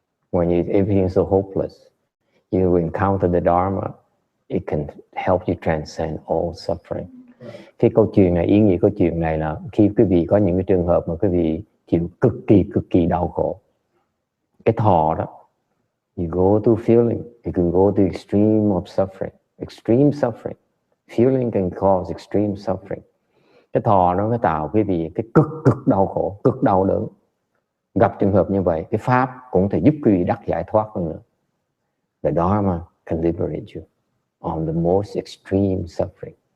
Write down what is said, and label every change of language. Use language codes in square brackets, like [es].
[en] When everything is so hopeless, you encounter the Dharma, it can help you transcend all suffering. [vi] Cái câu chuyện này, ý nghĩa câu chuyện này là khi quý vị có những cái trường hợp mà quý vị chịu cực kỳ đau khổ, cái thọ đó, [en] you go to feeling, you can go to extreme of suffering, extreme suffering. Feeling can cause extreme suffering. [vi] Cái thọ nó tạo quý vị cái cực đau khổ, cực đau đớn. Gặp trường hợp như vậy, cái pháp cũng thể giúp quý vị đắc giải thoát hơn nữa. [en] The Dharma can liberate you on the most extreme suffering.